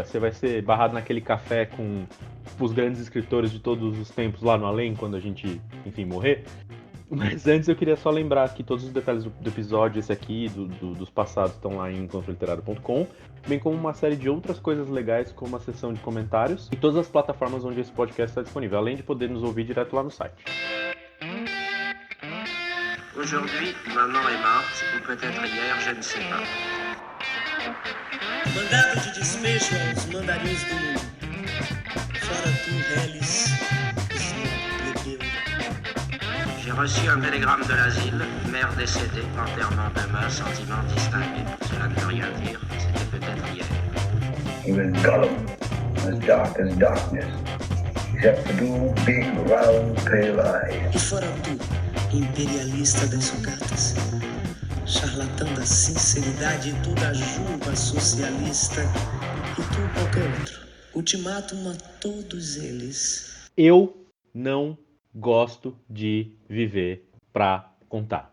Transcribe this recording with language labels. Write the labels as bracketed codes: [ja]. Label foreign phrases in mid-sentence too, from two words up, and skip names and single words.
[pt] Você vai ser barrado naquele café com os grandes escritores de todos os tempos lá no além, quando a gente, enfim, morrer? Mas antes eu queria só lembrar que todos os detalhes do episódio, esse aqui, dos passados, estão lá em encontroliterário.com, bem como uma série de outras coisas legais, como a seção de comentários e todas as plataformas onde esse podcast está disponível, além de poder nos ouvir direto lá no site. [fr] Aujourd'hui, maman est morte, ou peut-être hier, je ne sais pas. [pt] Mandado de despejo aos mandarins do mundo. Fora tu, Reles, plebeu. [fr] J'ai reçu un télégramme de l'asile, mère décédée, enterrement demain, sentiment distingué. Cela ne veut rien dire, c'était peut-être hier. [en] He was Gollum, as dark as darkness, except for two big, round, pale eyes. [pt] E fora tu, imperialista das sucatas, charlatão da sinceridade, tu da juba socialista, e tu qualquer outro. Ultimátum a todos eles. Eu não gosto de viver pra contar.